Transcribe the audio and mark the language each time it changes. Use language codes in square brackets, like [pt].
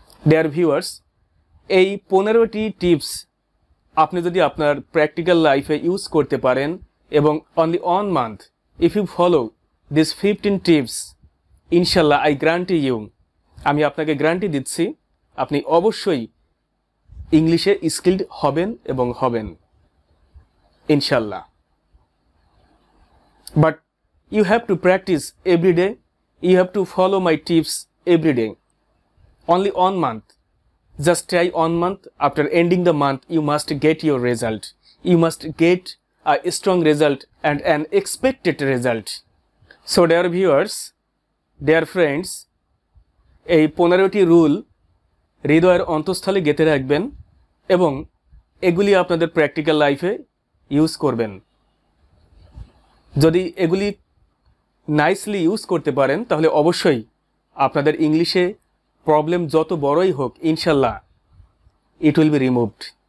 [bn] Dear viewers, এই 15টি tips আপনি যদি আপনার প্র্যাকটিক্যাল লাইফে ইউজ করতে পারেন এবং [en] only 1 month if you follow this 15 tips, [bn] ইনশাল্লাহ [en] I guarantee you, [bn] আমি আপনাকে গ্যারান্টি দিচ্ছি আপনি অবশ্যই ইংলিশে স্কিলড হবেন এবং হবেন ইনশাল্লাহ। [en] But you have to practise every day, you have to follow my tips every day. Only 1 month. Just try 1 month. After ending the month, you must get your result. You must get a strong result and an expected result. So dear viewers, dear friends, [bn] এই 15টি rule হৃদয়ের অন্তঃস্থলে গেঁথে রাখবেন এবং এগুলি আপনাদের practical লাইফে use করবেন। যদি এগুলি নাইসলি ইউজ করতে পারেন তাহলে অবশ্যই আপনাদের ইংলিশে প্রবলেম যত বড়ই হোক ইনশাল্লাহ [en] It will be removed.